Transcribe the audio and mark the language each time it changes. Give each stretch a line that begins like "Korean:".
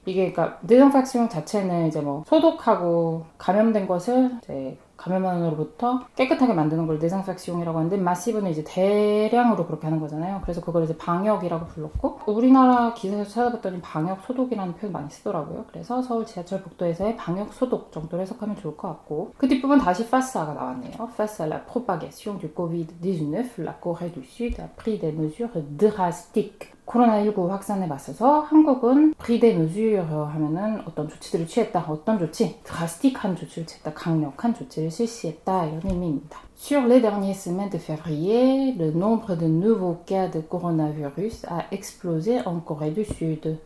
Korean: 이게 그러니까 désinfection 자체는 이제 소독하고 감염된 것을 이제 감염원으로부터 깨끗하게 만드는 걸 désinfection이라고 하는데 마시브는 이제 대량으로 그렇게 하는 거잖아요. 그래서 그걸 이제 방역이라고 불렀고 우리나라 기사에서 찾아봤더니 방역 소독이라는 표현 많이 쓰더라고요. 그래서 서울 지하철 복도에서의 방역 소독 정도로 해석하면 좋을 것 같고 그 뒷부분 다시 face가 나왔네요.
French: Face à la propagation du Covid-19, la Corée du Sud a pris des mesures drastiques.
Korean: 코로나19 확산에 맞서서 한국은
French: pris des mesures
Korean: 하면은 어떤 조치들을 취했다. 어떤 조치? 드라스틱한 조치를 취했다. 강력한 조치를 실시했다. 이런 의미입니다.
French: Sur les dernières semaines de février, le nombre de nouveaux cas de coronavirus a explosé en Corée du Sud.